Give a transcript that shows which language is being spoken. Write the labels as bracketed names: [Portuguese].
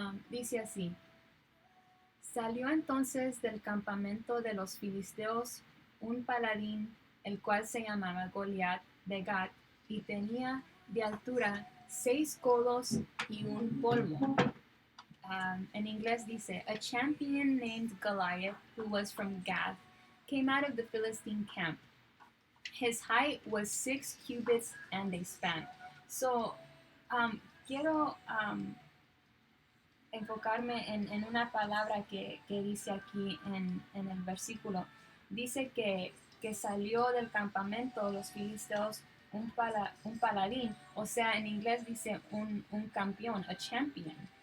[Spanish] Dice así: Salió entonces del campamento de los filisteos un paladín, el cual se llamaba Goliat de Gat, y tenía de altura 6 codos y un palmo. En inglés dice, [English] a champion named Goliath, who was from Gath, came out of the Philistine camp. His height was 6 cubits and a span. [Spanish] So, quiero enfocarme en una palabra que dice aquí en el versículo. Dice que salió del campamento los filisteos un paladín, o sea, en inglés dice un campeón, [English] a champion.